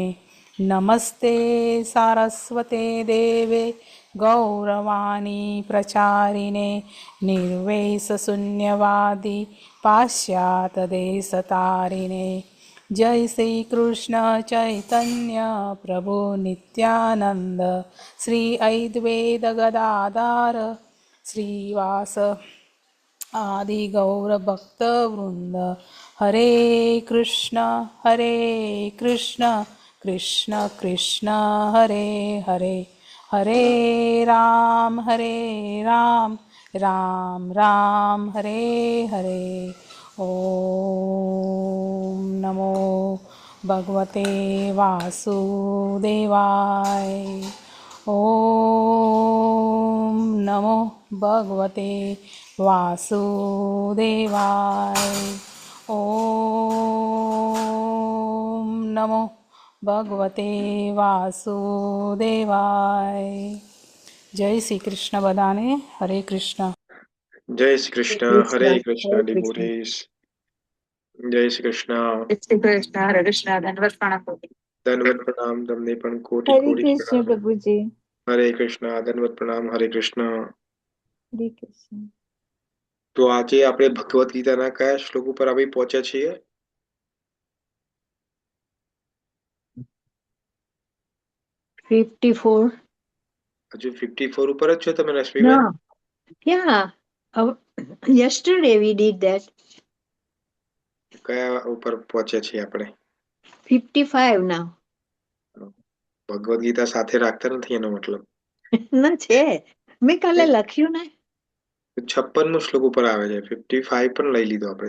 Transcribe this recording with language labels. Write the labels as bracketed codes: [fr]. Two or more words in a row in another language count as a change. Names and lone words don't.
[sa] नमस्ते सारस्वते देवे गौरवाणी प्रचारिणे निर्वेशशून्यवादी पाश्चात्यदेशतारिणे। जय श्री कृष्ण चैतन्य प्रभु नित्यानंद श्री अद्वैत गदाधर श्रीवास आदि गौर भक्त वृंद। हरे कृष्ण कृष्ण कृष्ण हरे हरे हरे राम राम राम हरे हरे। ओम नमो भगवते वासुदेवाय। ओम नमो भगवते वासुदेवाय। ओम नमो भगवते वासुदेवाय। [gu] જય શ્રી કૃષ્ણ બધાને। હરે કૃષ્ણ। જય શ્રી श्री કૃષ્ણ कृष्ण હરે કૃષ્ણ हरे कृष्ण। डिवोटीज। જય શ્રી કૃષ્ણ। [hi] जय श्री कृष्ण हरे कृष्ण धन्यवाद प्रणाम प्रभु। [gu] દંડવત પ્રણામ તમને પણ કોટી हरे કોટી कृष्ण પ્રણામ। પ્રભુ જી। હરે કૃષ્ણ દંડવત પ્રણામ। હરે કૃષ્ણ। हरे कृष्ण। તો આજે આપણે ભગવદ્ ગીતાના કયા શ્લોક ઉપર આવી પહોંચ્યા છીએ? 54। હજુ 54 ઉપર જ છો તમે No, રશ્મિબેન? yeah. Yesterday we did that. કયા ઉપર પહોંચ્યા છીએ આપણે? 55 now. ભગવદ્ ગીતા સાથે રાખતા નથી એનો મતલબ। ના છે, મેં કાલે લખ્યું ને। 56 શ્લોક ઉપર આવે છે। 55 પણ લઈ લીધો આપણે।